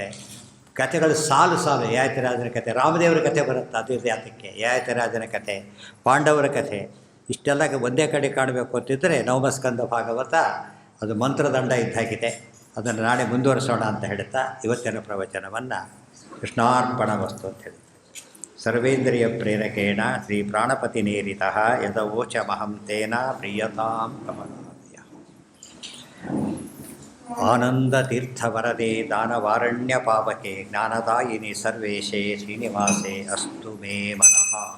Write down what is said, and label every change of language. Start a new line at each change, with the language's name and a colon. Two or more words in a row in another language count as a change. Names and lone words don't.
Kannada: ಕಥೆಗಳು ಸಾಲು ಯಯಾತಿರಾಜನ ಕಥೆ, ರಾಮದೇವರ ಕಥೆ ಬರುತ್ತೆ. ಅದು ಯಾತಕ್ಕೆ ಯಯಾತಿರಾಜನ ಕಥೆ, ಪಾಂಡವರ ಕಥೆ, ಇಷ್ಟೆಲ್ಲ ಒಂದೇ ಕಡೆ ಕಾಣಬೇಕು ಅಂತಿದ್ದರೆ ನವಮಸ್ಕಂದ ಭಾಗವತ ಅದು ಮಂತ್ರದಂಡ ಇದ್ದಾಗಿದೆ. ಅದನ್ನು ನಾಳೆ ಮುಂದುವರಿಸೋಣ ಅಂತ ಹೇಳ್ತಾ ಇವತ್ತಿನ ಪ್ರವಚನವನ್ನು
Sanskrit: कृष्णार्पण वस्तु
Kannada: ಅಂತ ಹೇಳಿ
Sanskrit: सर्वेन्द्रिय प्रेरकेण श्री प्राणपति नेरितः यदवोच महं तेन प्रियतां कमलाय. आनन्दतीर्थवरदे दानवारण्य पावके ज्ञानदायिनि सर्वेशे श्रीनिवासे अस्तु मे मनः.